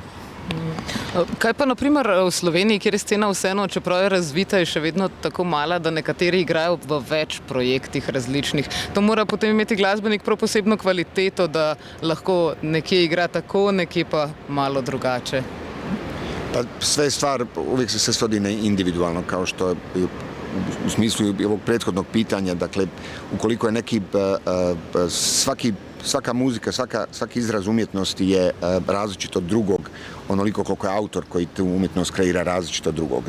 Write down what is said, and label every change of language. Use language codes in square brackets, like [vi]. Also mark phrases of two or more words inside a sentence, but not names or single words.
[sl] Kaj pa naprimer v Sloveniji, kjer je scena vseeno, čeprav je razvita, je še vedno tako mala, da nekateri igrajo v več projektih različnih. To mora potem imeti glasbenik prav posebno kvaliteto, da lahko nekje igra tako, nekje pa malo drugače. [hr] Pa sve stvar, uvijek se svodi na individualno, kao što u smislu ovog prethodnog pitanja, dakle, ukoliko je neki svaka muzika, svaki izraz umjetnosti je različit od drugog, onoliko koliko je autor koji tu umjetnost kreira različit od drugog.